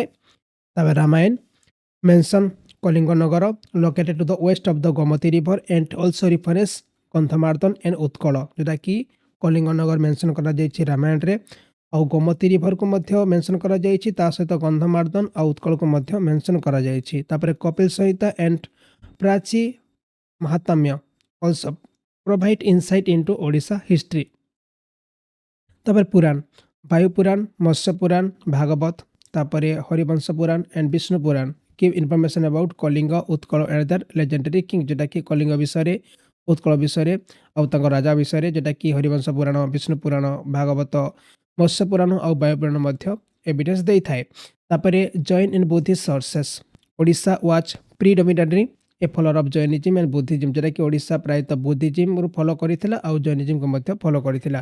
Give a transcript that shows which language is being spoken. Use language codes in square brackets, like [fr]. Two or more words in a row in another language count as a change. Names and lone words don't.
[or] ତାପରେ [en] ରାମାୟଣ mention କଳିଙ୍ଗ ନଗର located to the west of the ଗୋମତୀ river and also reference କନ୍ଧମାର୍ଦ୍ଦନ and ଉତ୍କଳ, [or] ଯେଉଁଟାକି କଳିଙ୍ଗ ନଗର ମେନସନ୍ କରାଯାଇଛି ରାମାୟଣରେ, ଆଉ ଗୋମତୀ ରିଭରକୁ ମଧ୍ୟ ମେନସନ୍ କରାଯାଇଛି, ତା ସହିତ ଗନ୍ଧମାର୍ଦ୍ଦନ ଆଉ ଉତ୍କଳକୁ ମଧ୍ୟ ମେନସନ୍ କରାଯାଇଛି। [en] ତାପରେ କପିଲ ସଂହିତା ଆଣ୍ଡ ପ୍ରାଚୀ ମହାତ୍ମ୍ୟ also provide insight into ଓଡ଼ିଶା history। ତାପରେ ପୁରାଣ ବାୟୁ ପୁରାଣ, ମତ୍ସ୍ୟ ପୁରାଣ, ଭାଗବତ, ତାପରେ ହରିବଂଶ ପୁରାଣ ଆଣ୍ଡ ବିଷ୍ଣୁ ପୁରାଣ give information about କଳିଙ୍ଗ ଉତ୍କଳ and their legendary king, [or] ଯେଉଁଟାକି କଳିଙ୍ଗ ବିଷୟରେ, ଉତ୍କଳ ବିଷୟରେ ଆଉ ତାଙ୍କ ରାଜା ବିଷୟରେ, ଯେଉଁଟାକି ହରିବଂଶ ପୁରାଣ, ବିଷ୍ଣୁ ପୁରାଣ, ଭାଗବତ, ମତ୍ସ୍ୟ ପୁରାଣ ଆଉ ବାୟୁ ପୁରାଣ ମଧ୍ୟ ଏଭିଡେନ୍ସ ଦେଇଥାଏ। [en] ତାପରେ ଜୈନ and Buddhist sources ଓଡ଼ିଶା was predominantly a follower of Jainism and Buddhism, [or] ଯେଉଁଟାକି ଓଡ଼ିଶା ପ୍ରାୟତଃ ବୁଦ୍ଧିଜିମ୍ରୁ ଫଲୋ କରିଥିଲା ଆଉ ଜୈନିଜିମ୍କୁ ମଧ୍ୟ ଫଲୋ କରିଥିଲା।